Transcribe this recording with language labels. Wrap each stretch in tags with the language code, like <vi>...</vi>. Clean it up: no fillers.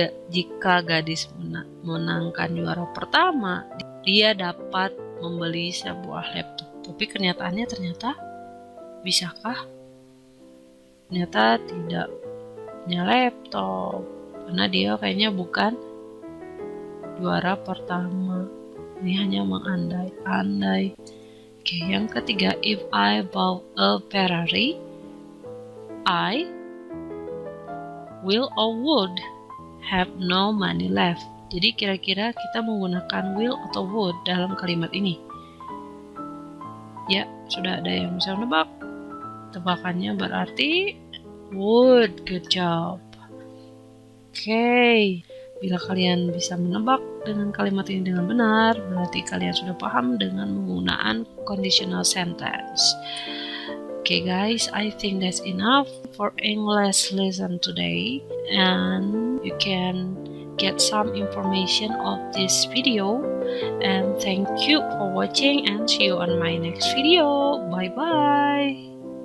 <id>Jika gadis menangkan juara pertama, dia dapat membeli sebuah laptop. Tapi kenyataannya ternyata bisakah? Ternyata tidak punya laptop karena dia kayaknya bukan juara pertama. Ini hanya mengandai-andai. Oke, yang ketiga,</id> <en>if I bought a Ferrari, I will or would have no money left.</en> <id>Jadi kira-kira kita menggunakan will atau would dalam kalimat ini. Ya, sudah ada yang bisa menebak. Tebakannya berarti would.</id> <en>Good job.</en> <id>Oke, bila kalian bisa menebak dengan kalimat ini dengan benar, berarti kalian sudah paham dengan penggunaan conditional sentence.</id> <en>Okay guys, I think that's enough for English lesson today, and you can get some information of this video. And thank you for watching, and see you on my next video. Bye bye.</en>